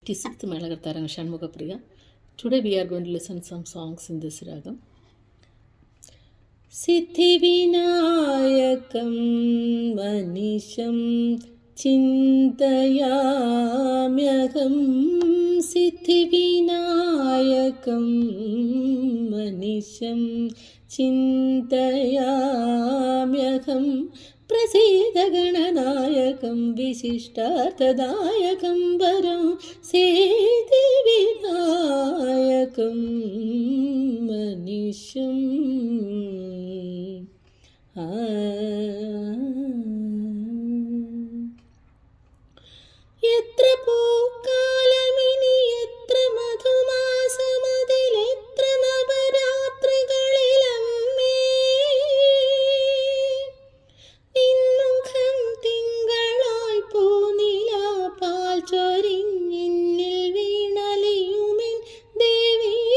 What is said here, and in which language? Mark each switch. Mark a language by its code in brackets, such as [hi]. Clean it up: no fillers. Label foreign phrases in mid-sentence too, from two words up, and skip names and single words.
[en] 86th Melagataranga Shanmugapriya. Today we are going to listen some songs in this ragam. [sa] सिद्धिविनायकं मनीषं चिन्तयाम्यहम्. सिद्धिविनायकं मनीषं चिन्तयाम्यहम्. प्रसीदगणनायकं विशिष्टार्थदायकं वरं सिद्धिविनायकं मनीषम् यत्र [ml] പൂക്കാലമിനി എത്ര മധുമാസമതിലെത്ര നവരാത്രികളിലമ്മേ നിൻമുഖം തിങ്കളായി പൂനിലാപാൽ ചൊരിഞ്ഞെന്നിൽ വീണലിയുമെൻ ദേവി